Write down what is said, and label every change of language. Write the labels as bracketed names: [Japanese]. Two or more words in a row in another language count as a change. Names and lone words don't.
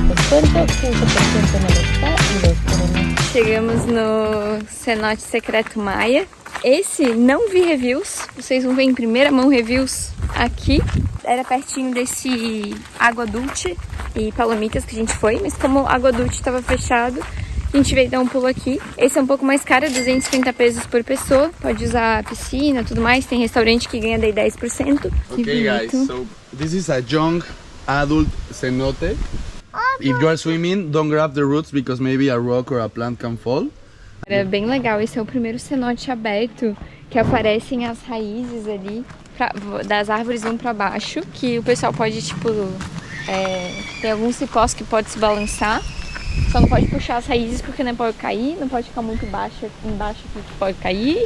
[Spanish] descuento, 15% no está y 2 por 1. [Portuguese] Chegamos no cenote secreto Maia. Esse não vi reviews, vocês vão ver em primeira mão reviews aqui. Era pertinho desse Água Dulce e Palomitas que a gente foi, mas como Água Dulce estava fechado, a gente veio dar um pulo aqui. Esse é um pouco mais caro, 250 pesos por pessoa. Pode usar a piscina, tudo mais. Tem restaurante que ganha daí 10%. Que [English] Okay guys, [Portuguese] bonito. [English] so this is a young adult cenote. If you are swimming, don't grab the roots because maybe a rock or a plant can fall. [Portuguese] É bem legal, esse é o primeiro cenote aberto que aparecem as raízes ali das árvores vão pra baixo, que o pessoal pode, tipo, tem alguns cipós que pode se balançar, só não pode puxar as raízes porque não pode cair, não pode ficar muito baixo embaixo que pode cair.